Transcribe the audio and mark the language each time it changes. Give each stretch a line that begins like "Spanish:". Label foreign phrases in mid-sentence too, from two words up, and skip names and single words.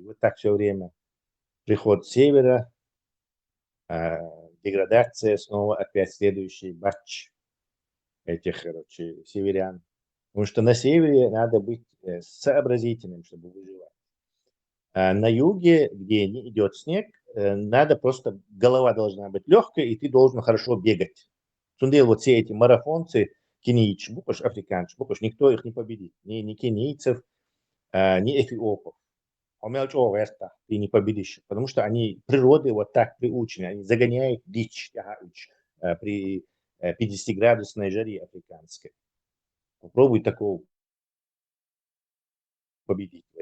Russian: Вот так все время приход с севера, деградация, снова опять следующий батч этих, короче, северян. Потому что на севере надо быть сообразительным, чтобы выживать. А на юге, где не идет снег, надо просто, голова должна быть легкой, и ты должен хорошо бегать. Сундел, вот все эти марафонцы, кенийч, букаш, африканч, букаш, никто их не победит. Ни кенийцев, ни эфиопов. Ты не победишь, потому что они природы вот так приучены, они загоняют дичь при 50-градусной жаре африканской. Попробуй такого победить.